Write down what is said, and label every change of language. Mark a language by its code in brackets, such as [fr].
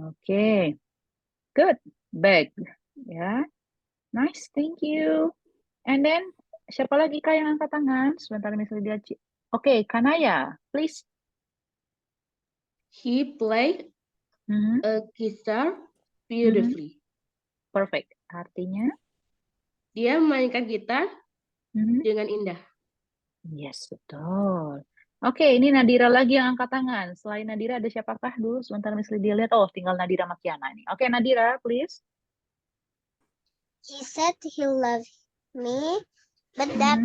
[en] Oke, good, baik, ya, nice, thank you. And then [id] siapa lagi Kak yang angkat tangan? Sebentar, Miss Lydia. Oke, Kanaya, please. [en] He played Mhm, a guitar beautifully. [id] perfect. Artinya, Dia memainkan gitar mhm, dengan indah. yes, betul. Oke, ini Nadira lagi yang angkat tangan. Selain Nadira ada siapakah dulu? Sebentar Miss Lydia lihat. Oh, tinggal Nadira sama Kiana ini. Oke, Nadira, please. [en] He said he loved me, but that